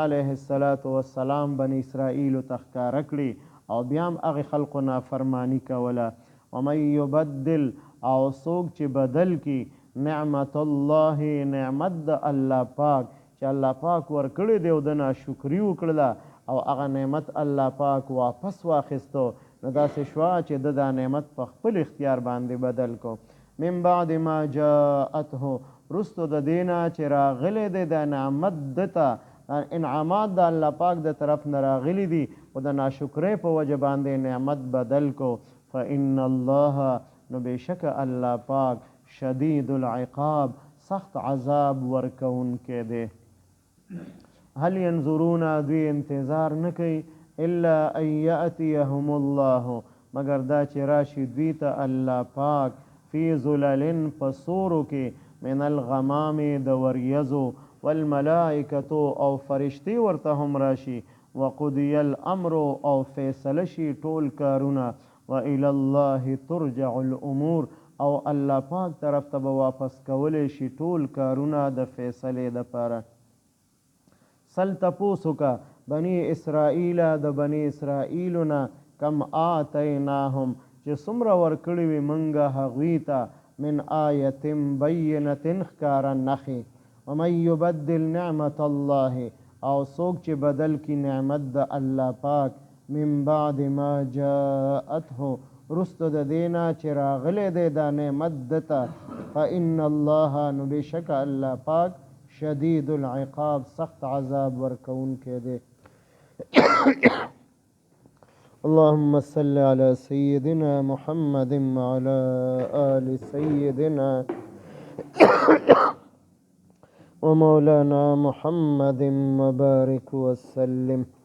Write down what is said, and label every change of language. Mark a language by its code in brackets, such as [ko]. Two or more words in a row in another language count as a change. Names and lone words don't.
[ar] علیه السلام [ps] بني اسرائیلو ته ښکاره کړي او بیا هم هغې خلقو نافرماني کوله [ar] ومن یبدل [ps] او څوک چې بدل کی [ar] نعمت الله [ps] نعمت د الله پاک چې الله پاک ورکړی دی او د ناشکري وکړله او هغه نعمت الله پاک واپس واخیستو نو داسې شوه چې د دا نعمت په خپل اختیار باندې بدل کو [ar] من بعد ما جاءته [ps] رستو د دینه چې راغلی دی د نعمت دته انعامات د الله پاک د طرف نه راغلي دي او د ناشکرۍ په وجه باندې نعمت بدل کو [ar] فإن الله [ps] نو بېشکه الله پاک [ar] شدید العقاب [ps] سخت عذاب ورکوونکی دی [ar] هل ينظرون [ps] دوی انتظار نه کوي [ar] الا ان یأتیهم الله [ps] مگر دا چې راشي دوی ته الله پاک [ar] فی ظلل [ps] په سورو کې [ar] من الغمام [ps] د وریځو والملائکتو او فرشتي ورته هم راشي [ar] وقضی الامر [ps] او فیصله شي ټول کارونه [ar] وإلی الله ترجع الامور [ps] او الله پاک طرف ته به واپس کولی شي ټول کارونه د فیصلې دپاره سل تپوسو که بني اسرائیل د بني اسرائیلو نه [ar] کم آتیناهم [ps] چې څومره ورکړي وي موږ هغوی ته [ar] من آیة بینة [ps] ښکاره نښې [ar] ومن یبدل نعمت الله [ps] او څوک چې بدل کی نعمت د الله پاک [ar] من بعد ما جاءته [ps] رستو د دینا چې راغلی دی دا نعمت دته [ar] فإن الله [ps] نو بېشکه الله پاک [ar] شدید العقاب [ps] سخت عذاب ورکوونکی دی [ar] اللهم صل على سيدنا محمد وعلى آل سيدنا ومولانا محمد وبارك وسلم